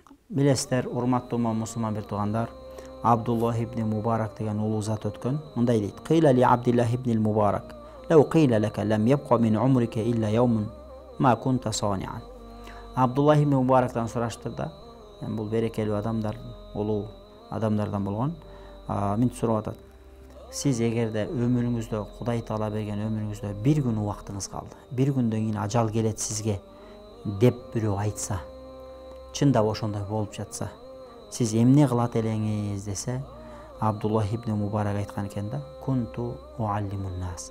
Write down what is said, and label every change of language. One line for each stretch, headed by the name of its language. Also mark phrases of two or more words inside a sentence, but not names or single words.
Kyrgyz: Билесиздер, урматтуу мусулман бир туугандар, Абдуллах ибн Мубарак деген улуу зат өткөн. Мындай дейт:
Arabic: "قيل لعبد الله بن مبارك لو قيل لك لم يبق من عمرك إلا يوم ما كنت صانعا."
Kyrgyz: Абдуллах ибн Мубарактан сураштыр да, бул берекелүү адамдар, улуу адамдардан болгон. Мынтип сурап атат: "Сиз эгерде өмүрүңүздө, Кудай Таала берген өмүрүңүздө бир күн убактыңыз калды, бир күндөн кийин ажал келет сизге" деп бирөө айтса, чындап ошондой болуп жатса, сиз эмне кылат элеңиз десе, Абдуллах ибн Мубарак айткан экен да:
Arabic: "كنت أعلم الناس."